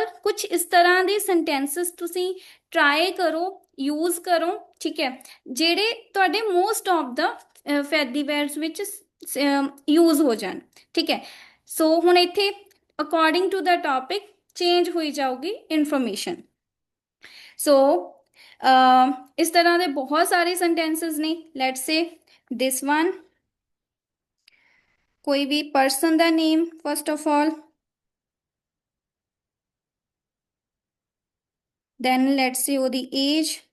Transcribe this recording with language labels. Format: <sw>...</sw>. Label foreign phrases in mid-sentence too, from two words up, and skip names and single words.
<pa>ਕੁਝ ਇਸ ਤਰ੍ਹਾਂ ਦੇ ਸੈਂਟੈਂਸਸ ਤੁਸੀਂ ਟਰਾਈ ਕਰੋ, ਯੂਜ਼ ਕਰੋ, ਠੀਕ ਹੈ, ਜਿਹੜੇ ਤੁਹਾਡੇ</pa> <en>most of the</en> <pa>ਫੈਦੀਵੇਅਰਸ ਵਿੱਚ ਯੂਜ਼ ਹੋ ਜਾਣ। ਠੀਕ ਹੈ, ਸੋ ਹੁਣ ਇੱਥੇ</pa> <en>according to the topic</en> <pa>ਚੇਂਜ ਹੋਈ ਜਾਊਗੀ ਇਨਫੋਰਮੇਸ਼ਨ। ਸੋ ਇਸ ਤਰ੍ਹਾਂ ਦੇ ਬਹੁਤ ਸਾਰੇ ਸੈਂਟੈਂਸਸ ਨੇ।</pa> <en>let's say this one,</en> <hi>कोई भी</hi> <en>पर्सन ਦਾ name first of all, then let's say ਉਹਦੀ age,</en>